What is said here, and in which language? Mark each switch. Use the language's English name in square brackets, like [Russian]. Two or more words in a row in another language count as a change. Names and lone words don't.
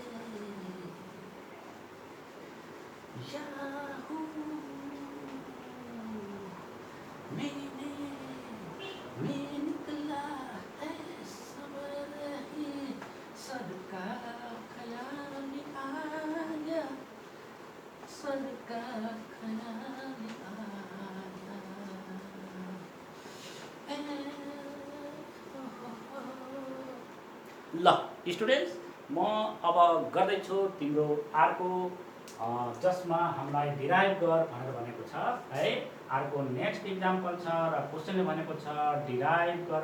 [Hindi] याहू मैं निकला है सवेरे ही, सर का ख्याल आया, सर का ख्याल आया। [Nepali] ल स्टुडेन्ट्स, म अब गर्दैछु तिम्रो अर्को जसमा हामीलाई डिराइभ गर भनेर भनेको छ है। अर्को [English] next example [Nepali] छ र क्वेसनले भनेको छ डिराइभ गर।